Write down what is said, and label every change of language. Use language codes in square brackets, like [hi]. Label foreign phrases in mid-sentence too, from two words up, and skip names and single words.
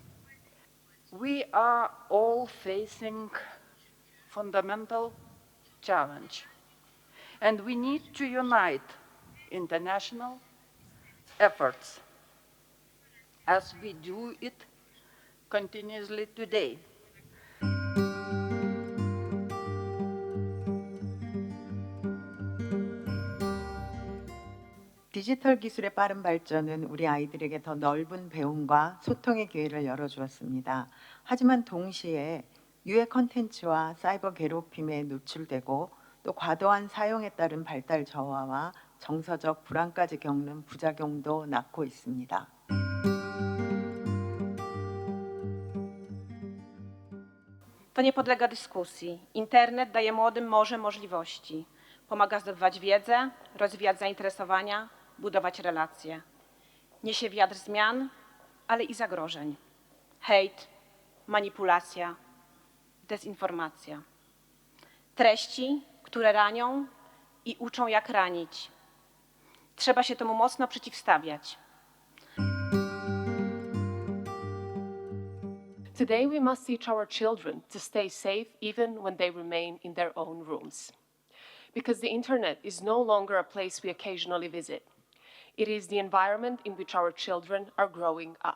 [en] We are all facing fundamental challenge, and we need to unite international efforts as we do it continuously today. [ko] 디지털 기술의 빠른 발전은 우리 아이들에게 더 넓은 배움과 소통의 기회를 열어주었습니다. 하지만 동시에 유해 콘텐츠와 사이버 괴롭힘에 노출되고 또 과도한 사용에 따른 발달 저하와 정서적 불안까지 겪는 부작용도 낳고 있습니다. [pl] To nie podlega dyskusji. Internet daje młodym morze możliwości. Pomaga zdobywać wiedzę, rozwijać zainteresowania, budować relacje. Niesie wiatr zmian, ale i zagrożeń. Hejt, manipulacja, dezinformacja. Treści, które ranią i uczą, jak ranić. Trzeba się temu mocno przeciwstawiać. [en] Today we must teach our children to stay safe even when they remain in their own rooms. Because the internet is no longer a place we occasionally visit. It is the environment in which our children are growing up.